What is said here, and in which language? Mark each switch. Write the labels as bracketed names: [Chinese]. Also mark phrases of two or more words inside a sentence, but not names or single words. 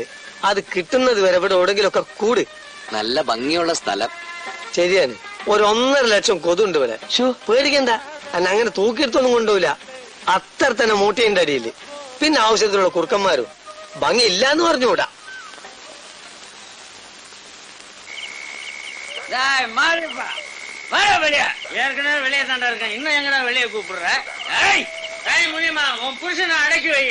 [Malayalam] അത് കിട്ടുന്നത് വരെ ഇവിടെ എവിടെങ്കിലും ഒക്കെ കൂട്. നല്ല ഭംഗിയുള്ള സ്ഥലം. ശരിയാണ്. ഒരു 1.5 ലക്ഷം കൊതുണ്ട് ഇവിടെ. പേടിക്കണ്ട, എന്നെ അങ്ങനെ തൂക്കിയെടുത്തൊന്നും കൊണ്ടുപോയില്ല. അത്ര തന്നെ മൂട്ടിയുടെ അടിയില്. പിന്നെ ആവശ്യത്തിലുള്ള കുറുക്കന്മാരും. ഭംഗി ഇല്ലാന്ന് പറഞ്ഞുകൂടാ. [Tamil] ஏற்கனவே வெளியே தாண்டா இருக்கேன், இன்னும் எங்கடா வெளியே கூப்பிடுற? முடியுமா? உன் புருஷனை அடக்கி வை.